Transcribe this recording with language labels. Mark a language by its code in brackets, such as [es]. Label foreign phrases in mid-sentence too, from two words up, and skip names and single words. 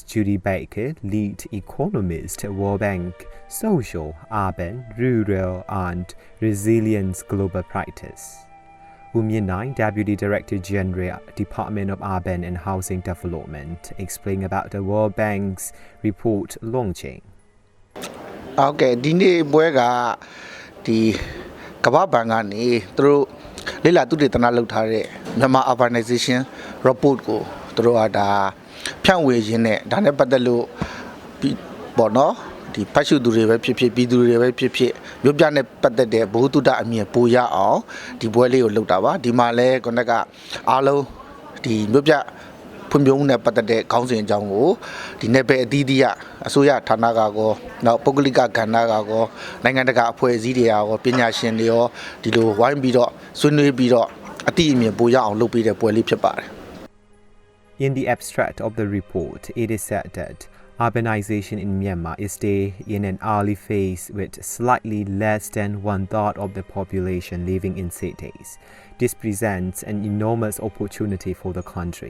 [en] Judy Baker, Lead Economist, World Bank, Social, Urban, Rural and Resilience Global Practice. U Min Nai, Deputy Director General, Department of Urban and Housing Development, explained about the World Bank's report launching. [my] Okay, ဒီနေ့ပွဲကဒီကမ္ဘာဘဏ်ကနေသူတို့လေ့လာသုတေသနလုပ်ထားတဲ့မြန်မာ [en] urbanization report [my] ကိုသူတို့ကဒါဖြန့်ဝေရင်းနဲ့ဒါနဲ့ ပတ်သက်လို့ပေါ့နော်ဒီဖတ်ရှုသူတွေပဲဖြစ်ဖြစ်ပြည်သူတွေပဲဖြစ်ဖြစ်မြို့ပြနဲ့ပတ်သက်တဲ့ဘုသူတအမြင်ပိုရအောင်ဒီပွဲလေးကိုလုပ်တာပါဒီမှာလဲခုနကအားလုံးဒီမြို့ပြဖွံ့ဖြိုးမှုနဲ့ပတ်သက်တဲ့ခေါင်းစဉ်အကြောင်းကိုဒီနယ်ပယ်အသီးသီးအစိုးရဌာနကကောနောက်ပုဂ္ဂလိကကဏ္ဍကကောနိုင်ငံတကာအဖွဲ့အစည်းတွေရောပညာရှင်တွေရောဒီလိုဝိုင်းပြီးတော့ဆွေးနွေးပြီးတော့အတိအမြင်ပိုရအောင်လုပ်ပေးတဲ့ပွဲလေးဖြစ်ပါတယ် [en] In the abstract of the report, it is said that urbanization in Myanmar is still in an early phase with slightly less than 1/3 of the population living in cities. This presents an enormous opportunity for the country.